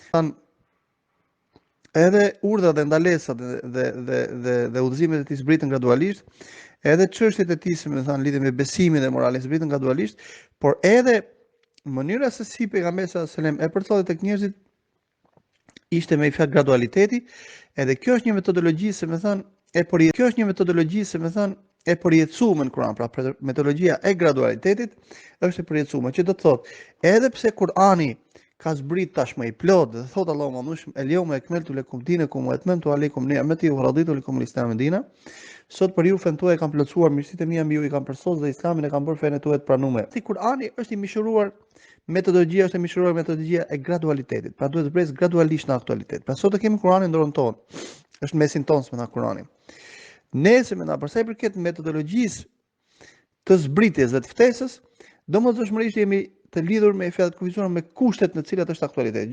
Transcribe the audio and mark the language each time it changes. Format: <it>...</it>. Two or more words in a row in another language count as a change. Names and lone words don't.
<sq>edhe urdhrat dhe ndalesat dhe udhëzimet e tij zbritën gradualisht, edhe çështjet e tij, më thënë, lidhur me besimin dhe moralin zbritën gradualisht, por edhe mënyra se si pejgamberi</sq> <ar>صلى الله عليه وسلم</ar> <sq>e përcjelli tek njerëzit ishte me fjalë gradualiteti, edhe kjo është një metodologji, si më thënë, e përjetësuar në Kur'an, pra metodologjia e gradualitetit është e përjetësuar, që do të thotë, edhe pse Kur'ani ka zbrit tashmë i plot dhe thot Allahu madhushëm</sq> <ar>اليوم أكملت لكم دينكم وأتممت عليكم نعمتي ورضيت لكم الإسلام دينا.</ar> <sq>Sot për ju fen tuaj kam plotësuar mirësitë mia mbi ju, i kam përsosur dhe Islamin e kam bërë fenë tuaj të pranuar. Si Kur'ani është i mishëruar, metodologjia e gradualitetit. Pra duhet të zbresë gradualisht në aktualitet. Pra sot e kemi Kur'anin në dorën tonë. Është mesin tonë, me Kur'ani. Nëse më përsa i përket metodologjisë të zbritjes dhe të ftesës, domosdoshmërisht jemi të lidhur me fjalët kufizuar me kushtet në të cilat është aktualiteti.</sq>